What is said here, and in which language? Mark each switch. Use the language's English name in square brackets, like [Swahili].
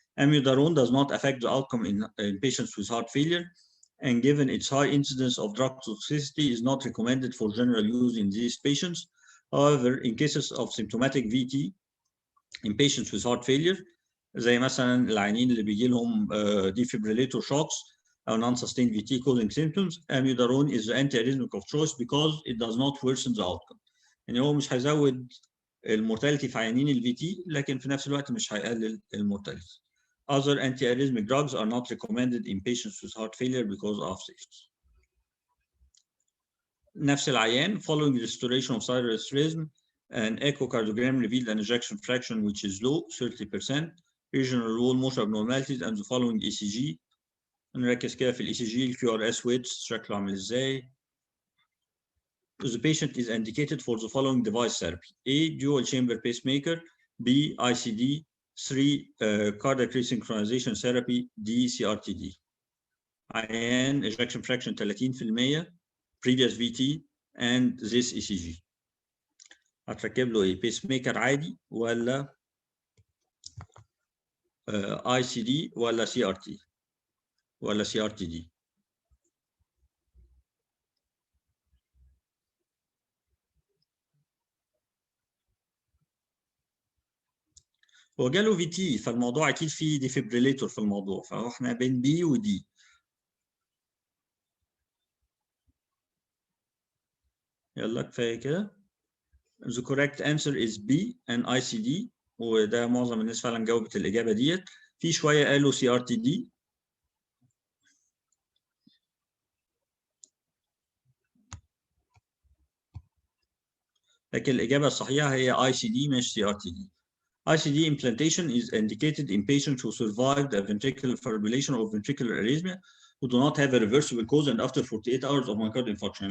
[English] Amiodarone does not affect the outcome in patients with heart failure, and given its high incidence of drug toxicity, is not recommended for general use in these patients. However, in cases of symptomatic VT in patients with heart failure, [Arabic] زي مثلا العيانين اللي بيجي لهم [English] defibrillator shocks أو non-sustained VT causing symptoms, amiodarone is the antiarrhythmic of choice because it does not worsen the outcome. [Arabic] يعني هو مش هيزود المورتاليتي في عيانين الفي تي لكن في نفس الوقت مش هيقلل المورتاليتي. [English] Other antiarrhythmic drugs are not recommended in patients with heart failure because of safety. [Arabic] نفس العيان, [English] following restoration of sinus rhythm, an echocardiogram revealed an ejection fraction which is low, 30%, regional wall motion abnormalities, and the following ECG. [Arabic] نركز كده في ECG, QRS weights شكله عامل ازاي. [English] The patient is indicated for the following device therapy: A. Dual chamber pacemaker, B. ICD, 3. Cardiac resynchronization therapy, D. CRTD. عيان ejection fraction 30%, previous VT, and this ECG. [Arabic] هتركب له ايه؟ pacemaker عادي ولا ICD ولا CRT ولا CRTD؟ هو جاله في تي، فالموضوع اكيد فيه ديفيبريليتور في الموضوع، فاحنا بين بي ودي. يلا كفايه كده. [English] The correct answer is B and ICD، [Arabic] وده معظم الناس فعلا جاوبت الاجابه ديت. في شويه قالوا CRTD. لكن الاجابه الصحيحه هي ICD مش CRTD. [English] ICD implantation is indicated in patients who survived a ventricular fibrillation or ventricular arrhythmia who do not have a reversible cause and after 48 hours of myocardial infarction.